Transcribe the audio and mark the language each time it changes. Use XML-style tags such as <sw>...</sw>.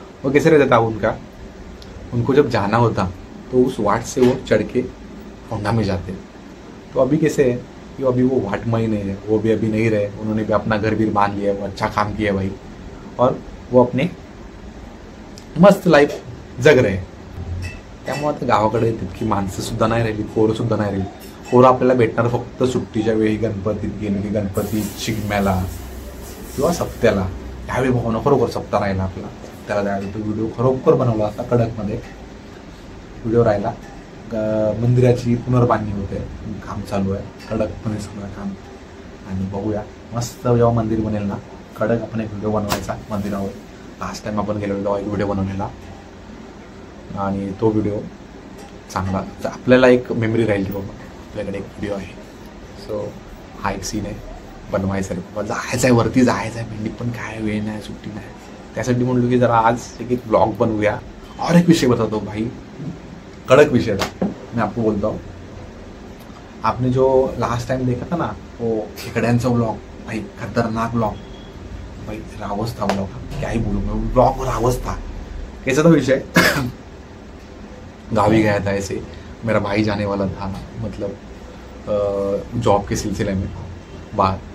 <hi>वो कैसे रहता था उनको जब जाना होता तो उस वाट से वो चढ़ के होंडा में जाते। तो अभी कैसे है कि अभी वो वाट में ही नहीं है, वो भी अभी नहीं रहे, उन्होंने भी अपना घर भी बांध लिया, वो अच्छा काम किया भाई, और वो अपने मस्त लाईफ जग रहे।</hi> <mr>त्यामुळे आता गावाकडे तितकी माणसं सुद्धा नाही राहिली, पोरं सुद्धा नाही राहिली। पोरं आपल्याला भेटणार फक्त सुट्टीच्या वेळी, गणपतीत गेले की गणपती शिगम्याला किंवा सप्त्याला। त्यावेळी भावना खरोखर सप्ताह राहिला आपला, त्याला त्यावेळी तो व्हिडिओ खरोखर बनवला असता, कडकमध्ये व्हिडिओ राहिला। मंदिराची पुनर्बांधणी होते, काम चालू आहे कडकपणे सगळं काम, आणि बघूया मस्त जेव्हा मंदिर बनेल ना, कडक आपण एक व्हिडिओ बनवायचा मंदिरावर। लास्ट टाइम आपण गेलो तेव्हा एक व्हिडिओ बनवलेला, आणि तो व्हिडिओ चांगला, आपल्याला एक मेमरी राहील की बाबा आपल्याकडे एक व्हिडिओ आहे। सो हा एक सीन आहे बनवायचा आहे, बाबा जायचं आहे वरती, जायचं आहे भेंडी, पण काय वेळ नाही, सुट्टी नाही। त्यासाठी म्हणलो की जरा आज एक ब्लॉग बनवूया।</mr> <hi>और एक विषय बताता हूँ भाई, कड़क विषय था, मैं आपको बोलता हूँ। आपने जो लास्ट टाइम देखा था ना वो खेकड्यांचा ब्लॉग, भाई खतरनाक ब्लॉग भाई, रावस था ब्लॉग, क्या ही बोलूँ मैं, ब्लॉग रावस था। कैसा था विषय गावी गया था ऐसे, मेरा भाई जाने वाला था, मतलब जॉब के सिलसिले में बाहर।</hi>